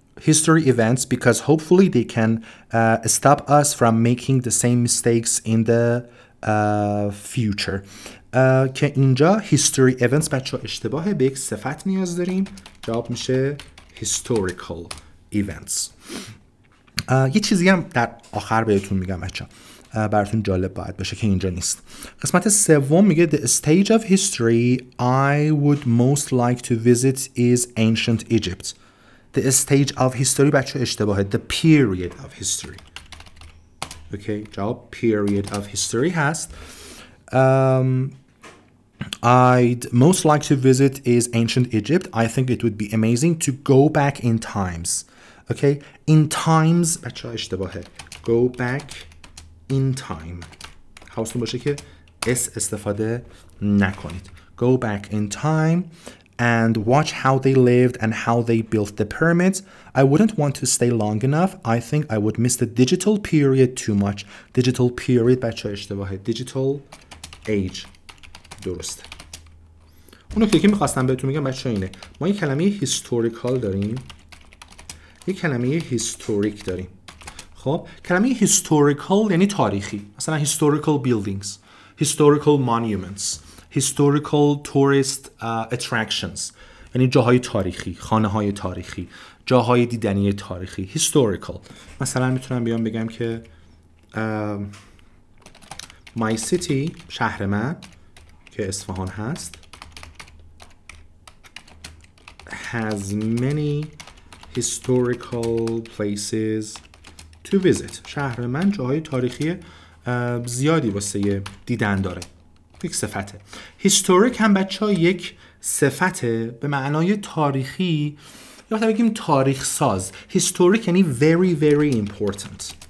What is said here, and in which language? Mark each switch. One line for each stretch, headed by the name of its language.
English: History events because hopefully they can stop us from making the same mistakes in the future.
Persian: که اینجا
English: history events
Persian: بچه اشتباهه، به یک صفت نیاز داریم، جواب میشه
English: historical events.
Persian: یه چیزی هم در آخر بهتون میگم بچه براتون جالب باید باشه که اینجا نیست. قسمت سوم میگه
English: the stage of history I would most like to visit is ancient Egypt. The stage of history
Persian: بچه اشتباهه،
English: the period of history.
Persian: اوکی جواب
English: period of history
Persian: هست.
English: I'd most like to visit is ancient Egypt. I think it would be amazing to go back in times. Okay, in times
Persian: بچه ها اشتباهه.
English: Go back in time.
Persian: حواستون باشه که اس استفاده نکنید.
English: Go back in time and watch how they lived and how they built the pyramids. I wouldn't want to stay long enough. I think I would miss the digital period too much. Digital period
Persian: بچه ها اشتباهه.
English: Digital age
Persian: درسته. اون نکته که میخواستم بهتون میگم بچه اینه، ما یک کلمه هیستوریکال داریم، یک کلمه هیستوریک داریم. خب کلمه هیستوریکال یعنی تاریخی، مثلا
English: historical buildings, historical monuments, historical tourist attractions،
Persian: یعنی جاهای تاریخی، خانه های تاریخی، جاهای دیدنی تاریخی. historical مثلا میتونم بیام بگم که
English: my city
Persian: شهر من که اصفهان هست
English: has many historical places to visit.
Persian: شهر من جاهای تاریخی زیادی واسه دیدن داره. یک صفته. historic هم بچه ها یک صفته به معنای تاریخی یا حتی بگیم تاریخ ساز.
English: historic
Persian: یعنی
English: very very important.